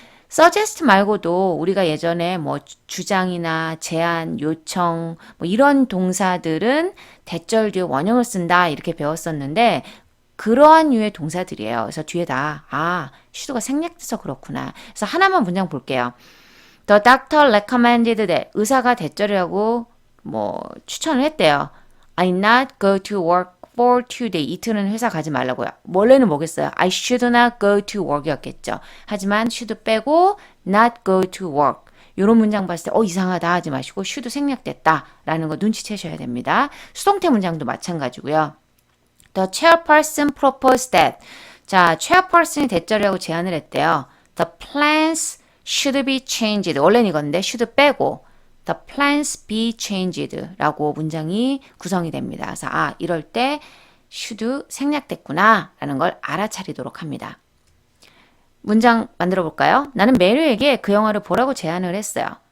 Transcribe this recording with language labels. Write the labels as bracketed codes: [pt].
[ko] suggest 말고도 우리가 예전에 뭐 주장이나 제안, 요청 뭐 이런 동사들은 대절 뒤에 원형을 쓴다 이렇게 배웠었는데 그러한 류의 동사들이에요. 그래서 뒤에다 should가 생략돼서 그렇구나. 그래서 하나만 문장 볼게요. [en] The doctor recommended that [ko] 의사가 대절이라고 뭐 추천을 했대요. [en] I not go to work for 2 days. [ko] 이틀은 회사 가지 말라고요. 원래는 뭐겠어요? [en] I should not go to work이었겠죠. [ko] 하지만 [en] should [ko] 빼고 [en] not go to work. [ko] 이런 문장 봤을 때 이상하다 하지 마시고 should 생략됐다 라는 거 눈치채셔야 됩니다. 수동태 문장도 마찬가지고요. [en] The chairperson proposed that. [ko] 자, chairperson이 대절이라고 제안을 했대요. [en] The plans should be changed. [ko] 원래는 이건데 should 빼고 [en] the plans be changed [ko] 라고 문장이 구성이 됩니다. 그래서 이럴 때 should 생략됐구나 라는 걸 알아차리도록 합니다. 문장 만들어 볼까요? 나는 메리에게 그 영화를 보라고 제안을 했어요.